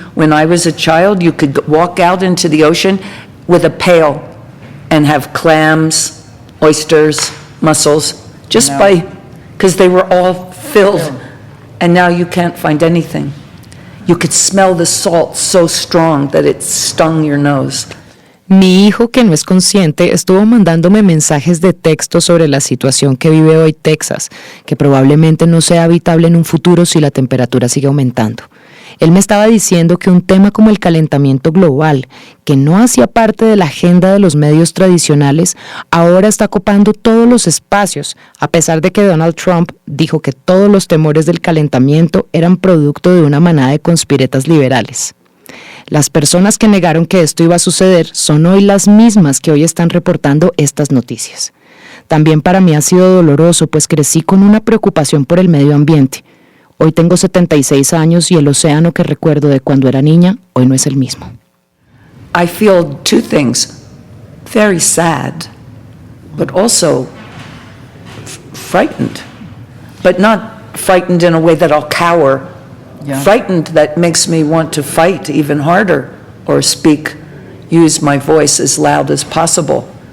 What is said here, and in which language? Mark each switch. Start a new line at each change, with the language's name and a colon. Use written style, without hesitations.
English: When I was a child, you could walk out into the ocean with a pail and have clams, oysters, mussels, just because they were all filled. And now you can't find anything. You could smell the salt so strong that it stung your nose.
Spanish: Mi hijo, que no es consciente, estuvo mandándome mensajes de texto sobre la situación que vive hoy Texas, que probablemente no sea habitable en un futuro si la temperatura sigue aumentando. Él me estaba diciendo que un tema como el calentamiento global, que no hacía parte de la agenda de los medios tradicionales, ahora está copando todos los espacios, a pesar de que Donald Trump dijo que todos los temores del calentamiento eran producto de una manada de conspiretas liberales. Las personas que negaron que esto iba a suceder son hoy las mismas que hoy están reportando estas noticias. También para mí ha sido doloroso, pues crecí con una preocupación por el medio ambiente. Hoy tengo 76 años y el océano que recuerdo de cuando era niña hoy no es el mismo.
English: I feel two things, very sad, but also frightened, but not frightened in a way that I'll cower. Frightened that makes me want to fight even harder or use my voice as loud as possible.